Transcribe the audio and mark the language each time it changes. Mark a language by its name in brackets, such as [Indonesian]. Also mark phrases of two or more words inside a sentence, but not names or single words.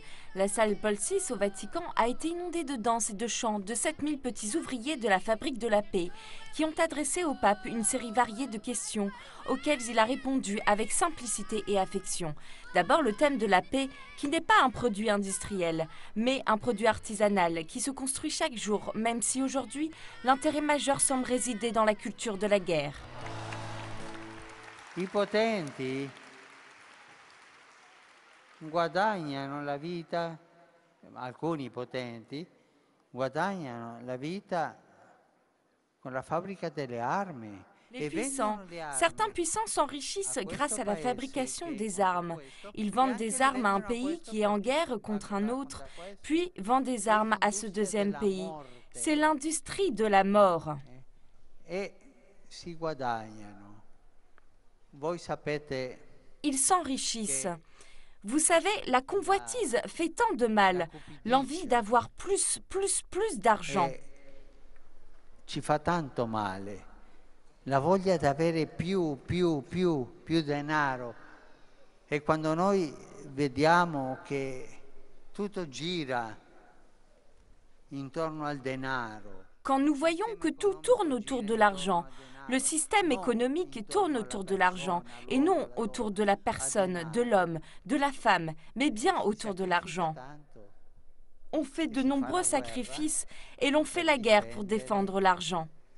[French] La salle Paul VI au Vatican a été inondée de danse et de chants de 7000 petits ouvriers de la Fabrique de la paix qui ont adressé au pape une série variée de questions auxquelles il a répondu avec simplicité et affection. D'abord le thème de la paix qui n'est pas un produit industriel, mais un produit artisanal qui se construit chaque jour, même si aujourd'hui l'intérêt majeur semble résider dans la culture de la guerre. [Italian] I potenti guadagnano la vita, alcuni potenti guadagnano la vita con la fabbrica delle armi. [French] Les puissants, certains puissants s'enrichissent grâce à la fabrication des armes. Ils vendent des armes à un pays qui est en guerre contre un autre, puis vendent des armes à ce deuxième pays. C'est l'industrie de la mort. [Italian] E si guadagnano. Voi sapete. [French] Ils s'enrichissent. Vous savez, la convoitise fait tant de mal, l'envie d'avoir plus d'argent. [Italian] Ci fa tanto male. La voglia di avere più denaro. E quando noi vediamo che tutto gira intorno al denaro. [French] Quand nous voyons que tout tourne autour de l'argent, le système économique tourne autour de l'argent et non autour de la personne, de l'homme, de la femme, mais bien autour de l'argent. On fait de nombreux sacrifices et l'on fait la guerre pour défendre l'argent.